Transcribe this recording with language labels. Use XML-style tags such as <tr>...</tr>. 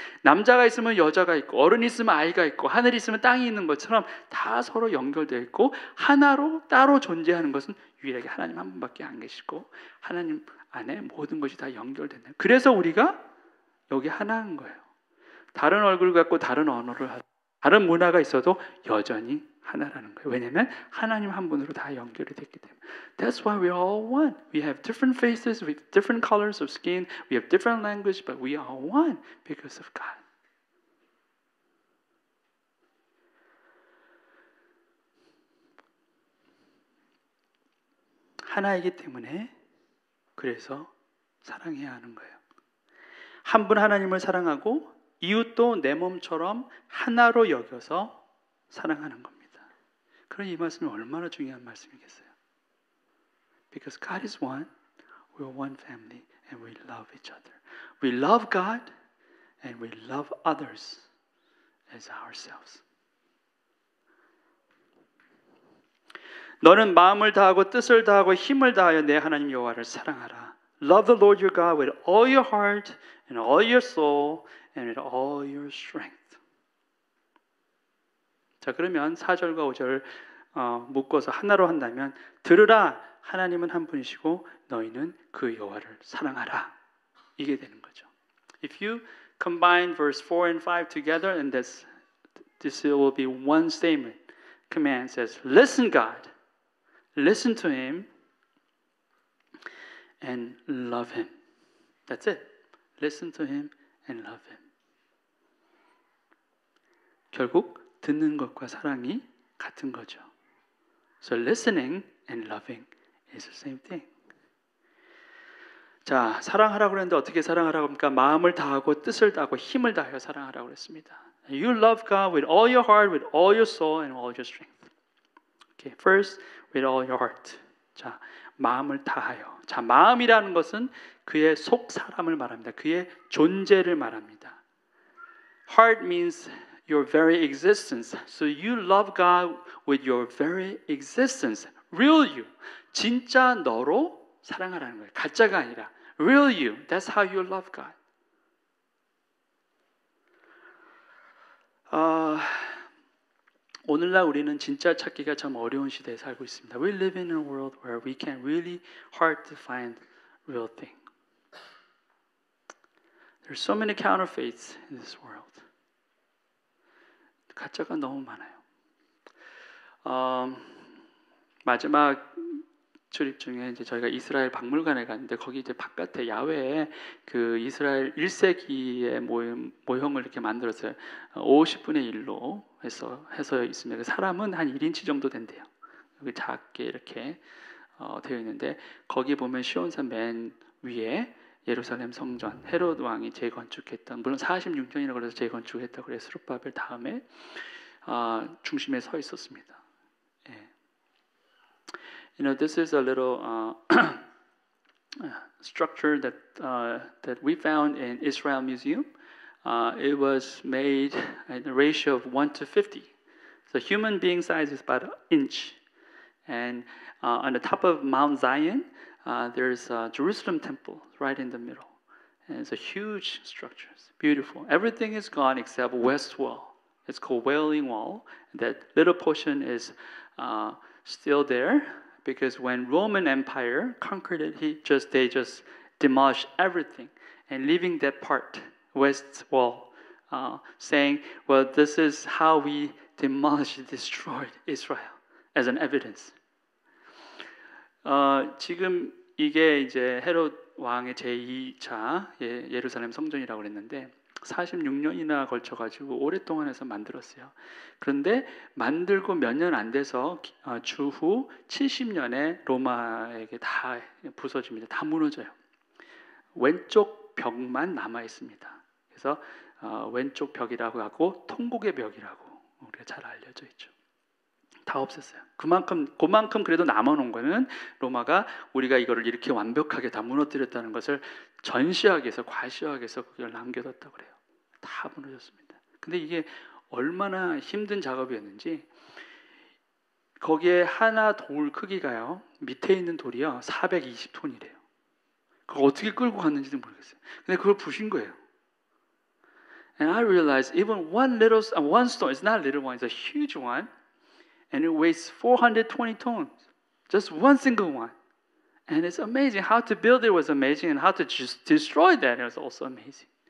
<ko>남자가 있으면 여자가 있고 어른이 있으면 아이가 있고 하늘이 있으면 땅이 있는 것처럼 다 서로 연결되어 있고 하나로 따로 존재하는 것은 유일하게 하나님 한 분밖에 안 계시고 하나님 안에 모든 것이 다 연결된다. 그래서 우리가 여기 하나인 거예요. 다른 얼굴 갖고 다른 언어를 하고 다른 문화가 있어도 여전히 하나라는 거예요. 왜냐하면 하나님 한 분으로 다 연결이 됐기 때문에.</ko> <en>That's why we're all one. We have different faces, we have different colors of skin, we have different language, but we are one because of God.</en> <ko>하나이기 때문에 그래서 사랑해야 하는 거예요. 한 분 하나님을 사랑하고 이웃도 내 몸처럼 하나로 여겨서 사랑하는 겁니다. 그럼 이 말씀이 얼마나 중요한 말씀이겠어요?</ko> <en>Because God is one, we are one family, and we love each other. We love God, and we love others as ourselves.</en> <ko>너는 마음을 다하고 뜻을 다하고 힘을 다하여 내 하나님 여호와를 사랑하라.</ko> <en>Love the Lord your God with all your heart, and all your soul, and with all your strength.</en> <ko>자, 그러면 4절과 5절 묶어서 하나로 한다면 들으라 하나님은 한 분이시고 너희는 그 여호와를 사랑하라. 이게 되는 거죠.</ko> <en>If you combine verse 4 and 5 together and this will be one statement. Command says, listen God, listen to Him and love Him. That's it. Listen to Him and love Him.</en> <ko>결국 듣는 것과 사랑이 같은 거죠.</ko> <en>So listening and loving is the same thing.</en> <ko>자, 사랑하라고 그랬는데 어떻게 사랑하라고 합니까? 마음을 다하고 뜻을 다하고 힘을 다하여 사랑하라고 그랬습니다.</ko> <en>You love God with all your heart, with all your soul, and all your strength. Okay, first with all your heart.</en> <ko>자, 마음을 다하여. 자, 마음이라는 것은 그의 속 사람을 말합니다. 그의 존재를 말합니다.</ko> <en>Heart means your very existence. So you love God with your very existence. Real you.</en> <ko>진짜 너로 사랑하라는 거예요. 가짜가 아니라</ko> <en>real you. That's how you love God.</en> <ko>오늘날 우리는 진짜 찾기가 참 어려운 시대에 살고 있습니다.</ko> <en>We live in a world where we can really hard to find real thing. There's so many counterfeits in this world.</en> <ko>가짜가 너무 많아요. 마지막 출입 중에 이제 저희가 이스라엘 박물관에 갔는데 거기 이제 바깥에 야외에 그 이스라엘 1세기의 모형을 이렇게 만들었어요. 50분의 1로 해서 있습니다. 사람은 한 1인치 정도 된대요. 여기 작게 이렇게 되어 있는데 거기 보면 시온산 맨 위에 예루살렘 성전 헤롯 왕이 재건축했던, 물론 46년이라고 그래서 재건축했다고 그래서 스룹바벨 다음에 중심에 서 있었습니다. 예.</ko> <en>You know, this is a little structure that we found in Israel Museum. It was made at a ratio of 1:50. So human being size is about an inch. And on the top of Mount Zion, there's a Jerusalem temple right in the middle. And it's a huge structure. It's beautiful. Everything is gone except west wall. It's called Wailing Wall. That little portion is still there because when Roman Empire conquered it, they just demolished everything and leaving that part, west wall, saying, well, this is how we demolished, destroyed Israel as an evidence.</en> <ko>지금 이게 이제 헤롯 왕의 제2차 예루살렘 성전이라고 그랬는데 46년이나 걸쳐가지고 오랫동안 해서 만들었어요. 그런데 만들고 몇 년 안 돼서 주후 70년에 로마에게 다 부서집니다. 다 무너져요. 왼쪽 벽만 남아 있습니다. 그래서 왼쪽 벽이라고 하고 통곡의 벽이라고 우리가 잘 알려져 있죠. 다 없앴어요. 그만큼 그래도 남아놓은 거는 로마가 우리가 이거를 이렇게 완벽하게 다 무너뜨렸다는 것을 전시하기 위해서, 과시하기 위해서 그걸 남겨뒀다고 그래요. 다 무너졌습니다. 근데 이게 얼마나 힘든 작업이었는지, 거기에 하나 돌 크기가요, 밑에 있는 돌이요 420톤이래요. 그걸 어떻게 끌고 갔는지도 모르겠어요. 근데 그걸 부신 거예요.</ko> <en>And I realized even one stone, it's not a little one, it's a huge one. And it weighs 420 tons. Just one single one. And it's amazing. How to build it was amazing. And how to just destroy that was also amazing.</en>